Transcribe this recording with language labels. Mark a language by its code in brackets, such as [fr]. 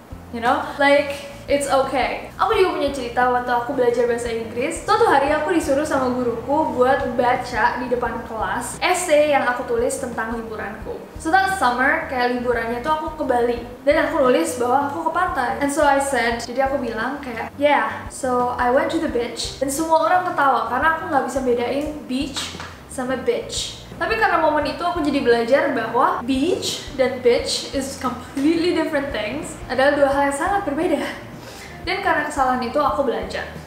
[en] You know, like it's okay. [id] Aku juga punya cerita waktu aku belajar bahasa Inggris. Suatu hari aku disuruh sama guruku buat baca di depan kelas essay yang aku tulis tentang liburanku. [en] So that summer, [id] kayak liburannya tuh aku ke Bali. Dan aku nulis bahwa aku ke pantai. [en] And so I said, [id] jadi aku bilang kayak, [en] yeah, so I went to the beach. [id] Dan semua orang ketawa karena aku nggak bisa bedain beach sama bitch. Tapi karena momen itu aku jadi belajar bahwa beach dan bitch [en] is completely different things. [id] Adalah dua hal yang sangat berbeda. Dan karena kesalahan itu aku belajar.